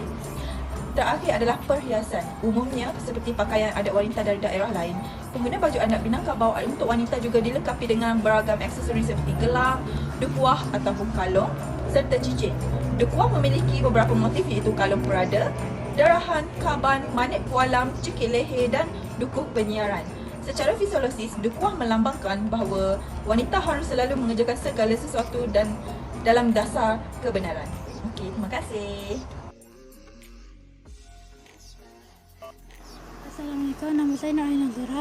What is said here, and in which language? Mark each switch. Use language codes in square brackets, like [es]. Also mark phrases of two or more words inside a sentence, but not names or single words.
[ms] Terakhir adalah perhiasan. Umumnya seperti pakaian adat wanita dari daerah lain, pengguna baju adat Minangkabau untuk wanita juga dilengkapi dengan beragam aksesori seperti gelang, dukuah ataupun kalung serta cincin. Dukuah memiliki beberapa motif, iaitu kalung perada, darahan, kaban, manik pualam, cekik leher dan dukuh penyiaran. Secara fisiologis, dukuah melambangkan bahawa wanita harus selalu mengerjakan segala sesuatu dan dalam dasar kebenaran. Okey, terima kasih. Assalamualaikum, nama saya Nur Aina Zura.